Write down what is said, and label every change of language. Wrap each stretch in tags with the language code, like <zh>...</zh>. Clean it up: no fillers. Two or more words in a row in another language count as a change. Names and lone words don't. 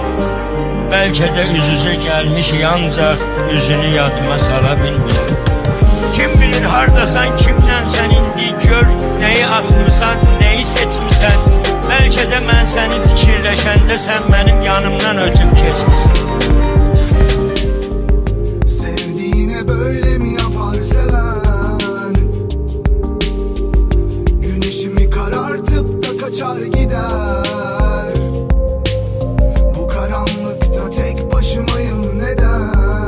<az>Bəlkə də üz-üzə gəlmişik, ancaq üzünü yadıma sala bilmirəm. Kim bilir hardasan, kimdənsən indi, gör nəyi atmısan, nəyi seçmisən. Bəlkə də mən səni fikirləşəndə sən mənim yanımdan ötüb keçmisən.</az> <tr>Sevdiğine böyle mi yapar seven? Güneşimi karartıp da kaçar gider. Bu karanlıkta tek başımayım neden?</tr>